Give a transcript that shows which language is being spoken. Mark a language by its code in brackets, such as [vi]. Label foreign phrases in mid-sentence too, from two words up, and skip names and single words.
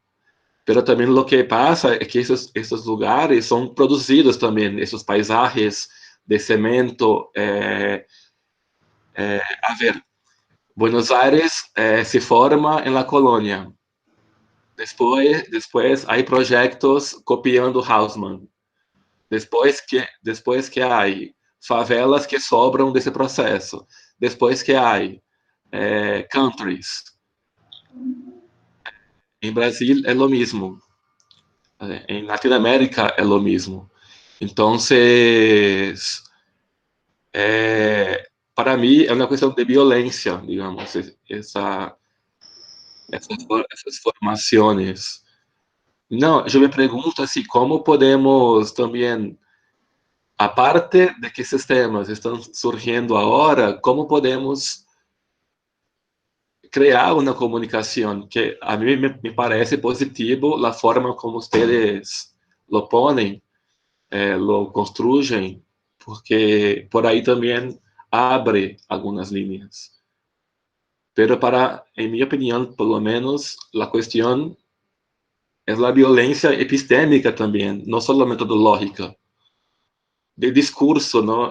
[es] Pero también lo que pasa es que esos lugares son producidos también, esos paisajes de cemento. A ver, Buenos Aires se forma en la colonia. Después hay proyectos copiando Haussmann. Después que hay favelas que [pt] sobram desse processo. Depois que hay countries. Em Brasil é [es] lo mismo. [pt] Em Latinoamérica é [es] lo mismo. Entonces, para mí [pt] é uma questão de violência, digamos, essas formações. Não, eu me pergunto assim, como podemos também, aparte de que esses temas estão surgindo agora, como podemos criar uma comunicação que a mim me parece positivo a forma como vocês [es] lo ponem, lo construyen, porque por ahí también abre algunas líneas. Pero en mi opinión, por lo menos, la cuestión es la violencia epistémica también, no solo metodológica, de discurso, ¿no?